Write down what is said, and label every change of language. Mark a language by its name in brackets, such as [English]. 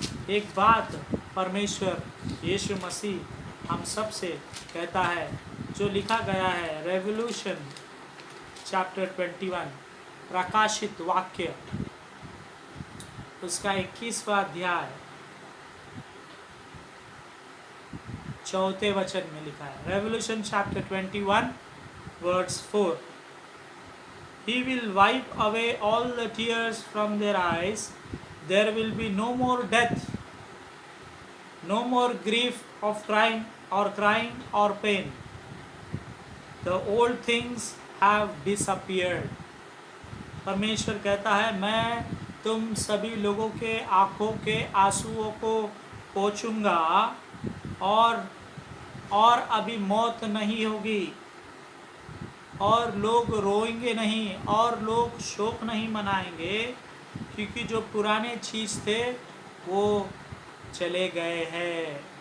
[Hindi] एक बात परमेश्वर यीशु मसीह हम सब से कहता है, जो लिखा गया है रेवल्यूशन चैप्टर 21, प्रकाशित वाक्य, उसका 21वां अध्याय 4 वचन में लिखा है। [English] Revelation chapter 21 verse 4, He will wipe away all the tears from their eyes. There will be no more death, no more grief of crying or pain. The old things have disappeared. [Hindi] परमेश्वर कहता है, मैं तुम सभी लोगों के आँखों के आंसुओं को पोंछूंगा, और अभी मौत नहीं होगी, और लोग रोएंगे नहीं, और लोग शोक नहीं मनाएंगे, क्योंकि जो पुराने चीज़ थे वो चले गए हैं।